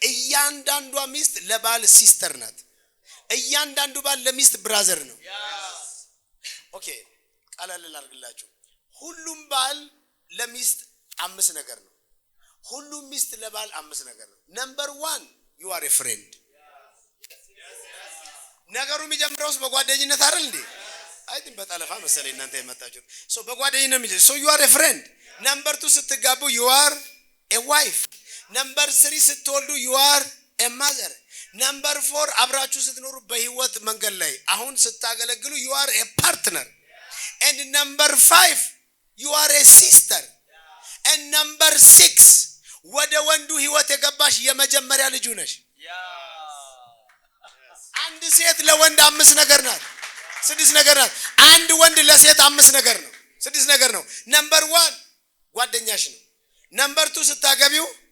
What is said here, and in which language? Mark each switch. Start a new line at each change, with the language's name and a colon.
Amharic: እያንዳንዷ ሚስት ለባል ሲስተር ናት። እያንዳንዱ ባል ለሚስት ብራዘር ነው። ኦኬ ቀላል ላድርግላችሁ። ሁሉም ባል ለሚስት 5 ነገር ነው። ሁሉም ሚስት ለባል 5 ነገር ነው። ነምበር 1
English: you are a friend.
Amharic: ነገሩ የሚጀምረውስ በጓደኝነት አይደል እንዴ? አይደል? በጠለፋ መሰለኝ እናንተ የመጣችሁት። በጓደኝነት የሚጀምረው
English: so you are a friend. ነምበር 2
Amharic: ስትጋቡ
English: you are a wife. ነምበር 3
Amharic: ስትወልዱ
English: you are a mother.
Amharic: ነምበር 4 አብራችሁ ስትኖሩ በህይወት መንገድ ላይ አሁን ስታገለግሉ
English: you are a partner. And number 5 you are a sister. And number 6
Amharic: ወደ ወንዱ ህይወት የገባሽ የመጀመሪያ ልጁ ነሽ። አንድ ሴት ለወንድ 5 ነገር ናት፣ 6 ነገር ናት። አንድ ወንድ ለሴት 5 ነገር ነው፣ 6 ነገር ነው። ነምበር 1 ጓደኛሽ ነው። ነምበር 2 ስታገቢው